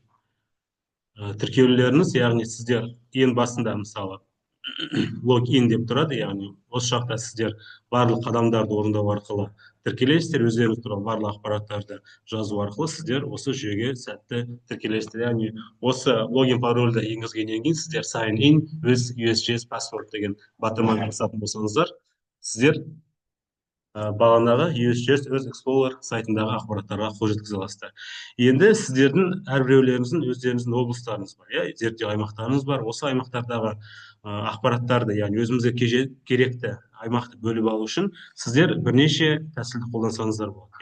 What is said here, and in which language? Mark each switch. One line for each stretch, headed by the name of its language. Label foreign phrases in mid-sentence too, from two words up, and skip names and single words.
Kazakh: Тіркеулеріңіз, яғни сіздер ең басында мысалы логин деп тұрады, яғни осы жақта сіздер барлық қадамдарды орындау арқылы тіркелесіздер, өздеріңіз туралы барлық ақпараттарды жазу арқылы сіздер осы жүйеге сәтті тіркелесіздер. Яғни осы логин парольді енгізгеннен кейін сіздер
English: sign in with USGS password
Kazakh: деген батырмаға басатын болсаңыздар, сіздер бағанағы USGS Earth Explorer сайтындағы ақпараттарға қол жеткізе аласыздар. Енді сіздердің әрбіреулеріңіздің өздеріңіздің облыстарыңыз бар, зерттеу аймақтарыңыз бар. Осы аймақтардағы ақпараттарды, яғни өзімізге керекті аймақты бөліп алу үшін сіздер бірнеше тәсілді қолдансаңыздар болады.